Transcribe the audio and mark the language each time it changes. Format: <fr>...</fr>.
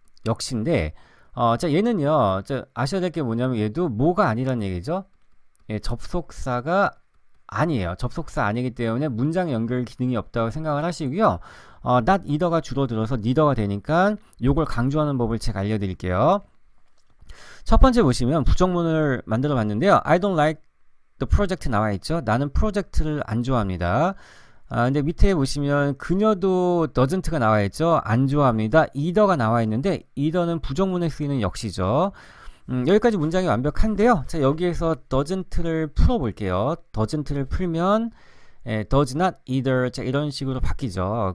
<ko>역시인데, 자, 얘는요, 아셔야 될 게 뭐냐면 얘도 뭐가 아니란 얘기죠. 예, 접속사가 아니에요. 접속사 아니기 때문에 문장 연결 기능이 없다고 생각을 하시고요. not either가 줄어들어서 neither가 되니까 요걸 강조하는 법을 제가 알려드릴게요. 첫 번째 보시면 부정문을 만들어 봤는데요.</ko> <en>I don't like the project</en> <ko>나와 있죠. 나는 프로젝트를 안 좋아합니다. 근데 밑에 보시면 그녀도 doesn't가 나와 있죠. 안 좋아합니다. either가 나와 있는데 either는 부정문에 쓰이는 역시죠. 여기까지 문장이 완벽한데요. 자, 여기에서 doesn't를 풀어볼게요. doesn't를 풀면</ko> <en>does not either</en> <ko>자, 이런 식으로 바뀌죠.</ko>